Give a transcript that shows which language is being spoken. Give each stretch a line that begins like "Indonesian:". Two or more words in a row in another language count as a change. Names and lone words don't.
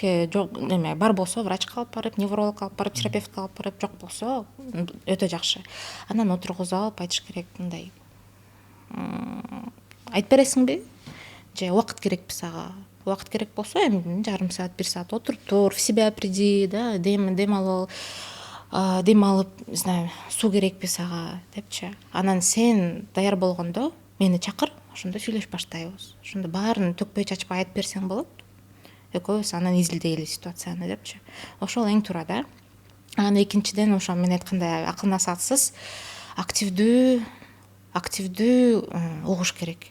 Kyrgyz: Жок эме бар болсо врачка алып барып, неврологко алып барып, терапевтке алып барып, жок болсо өтө жакшы. Анан отургузуп алып айтыш керек, мындай айтып бересиңби? Же убакыт керекпи сага? Убакыт керек болсо, эми жарым саат, 1 саат отур,
Russian: в себя приди,
Kyrgyz: да, дем алып,
Russian: не знаю,
Kyrgyz: суу керекпи сага депчи. Анан сен даяр болгондо мени чакыр, ошондо сүйлөшүп баштайбыз. Ошондо баарын төкпөй чачпай айтып берсең болот. Экөөбүз анан изилдейли ситуацияны депчи. Ошол эң туура да. Анан экинчиден ошо мен айткандай акыл насаатсыз активдүү угуш керек.